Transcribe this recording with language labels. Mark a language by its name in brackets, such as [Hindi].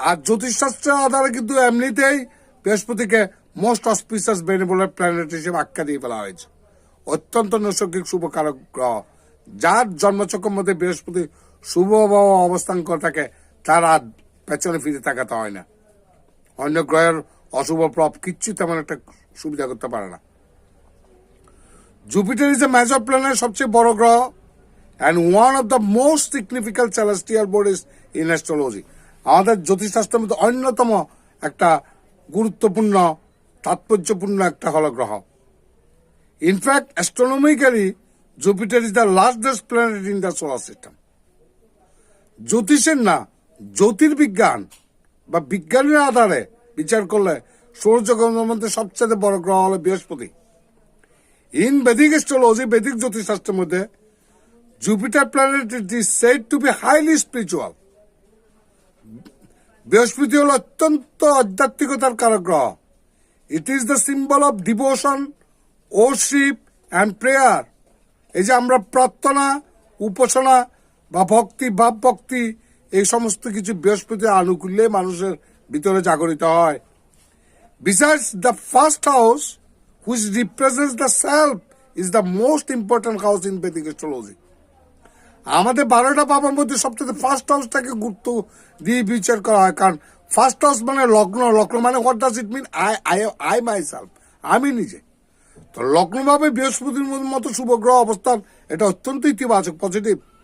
[Bangla] আর জ্যোতিষশাস্ত্রের আধারে কিন্তু এমনিতেই বৃহস্পতিকে [English] most auspicious benevolent planet [Bangla] হিসেবে আখ্যা দিয়ে ফেলা হয়েছে। অত্যন্ত নৈসর্গিক শুভকারক গ্রহ, যার জন্মচক্রের মধ্যে বৃহস্পতি শুভ অবস্থান করে থাকে তার আর পেছনে ফিরে তাকাতে হয় না। অন্য গ্রহের অশুভ প্রভাব কিচ্ছু তেমন একটা সুবিধা করতে পারে না। [English] Jupiter is a major planet, [Bangla] সবচেয়ে বড় গ্রহ, [English] and one of the most significant celestial bodies in astrology. [Bangla] আমাদের জ্যোতিষশাস্ত্রের মধ্যে অন্যতম একটা গুরুত্বপূর্ণ, তাৎপর্যপূর্ণ একটা হল গ্রহ। [English] In fact astronomically Jupiter is the largest planet in the solar system. [Bangla] জ্যোতিষের না, জ্যোতির্বিজ্ঞান বা বিজ্ঞানের আধারে বিচার করলে সৌরজগতের মধ্যে সবচেয়ে বড় গ্রহ হল বৃহস্পতি। [English] in Vedic astrology, [Bangla] বেদিক জ্যোতিষশাস্ত্রের মধ্যে [English] Jupiter planet is said to be highly spiritual. [Bangla] বৃহস্পতি হল অত্যন্ত আধ্যাত্মিকতার কারক গ্রহ। [English] It is the symbol of devotion, worship and prayer. [Bangla] এই যে আমরা প্রার্থনা, উপাসনা বা ভক্তি, ভাব ভক্তি, এই সমস্ত কিছু বৃহস্পতির আনুকূল্যে মানুষের ভিতরে জাগরিত হয়। [English] Besides, the first house, which represents the self, is the most important house in Vedic astrology. [Bangla] আমাদের 12টা ভাবের মধ্যে সবচেয়ে ফার্স্ট হাউসটাকে গুরুত্ব দিয়ে বিচার করা হয়, কারণ ফার্স্ট হাউস মানে লগ্ন। লগ্ন মানে [English] What does it mean? I myself, [Bangla] আমি নিজে। তো লগ্নভাবে বৃহস্পতির মতো শুভ গ্রহ অবস্থান এটা অত্যন্ত ইতিবাচক, পজিটিভ।